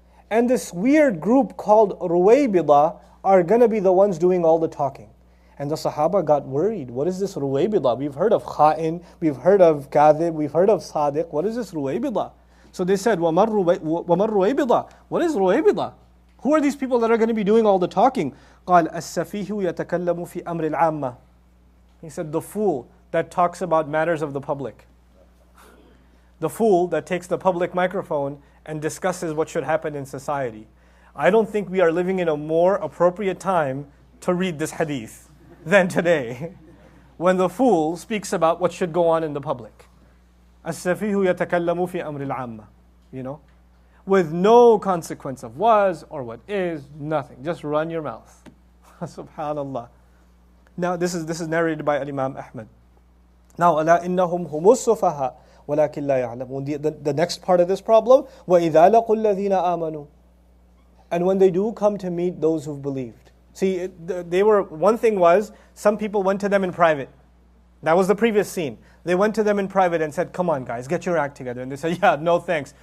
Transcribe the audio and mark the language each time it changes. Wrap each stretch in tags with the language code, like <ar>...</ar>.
<en>And this weird group called Ruwaybidah are going to be the ones doing all the talking. And the Sahaba got worried. What is this Ruwaybidah? We've heard of Kha'in, we've heard of Kadhib, we've heard of Sadiq. What is this Ruwaybidah? So they said,</en> <ar>وَمَا الرُّوَيْبِضَةُ.</ar> <en>What is Ruwaybidah? Who are these people that are going to be doing all the talking?</en> <ar>قال السفيه يتكلم في أمر العامة.</ar> <en>He said, the fool that talks about matters of the public. The fool that takes the public microphone and discusses what should happen in society. I don't think we are living in a more appropriate time to read this hadith than today, when the fool speaks about what should go on in the public.</en> <ar>السفيه يتكلم في أمر العامة.</ar> <en>You know, with no consequence of was or what is, nothing. Just run your mouth. Subhanallah. Now this is narrated by Imam Ahmad.</en> <ar>Now, ألا إنهم هم السفهاء ولكن لا يعلمون.</ar> <en>The next part of this problem,</en> <ar>وإذا لقوا الذين آمنوا.</ar> <en>And when they do come to meet those who've believed. See, one thing was, some people went to them in private. That was the previous scene. They went to them in private and said, come on guys, get your act together. And they said, yeah, no thanks.</en>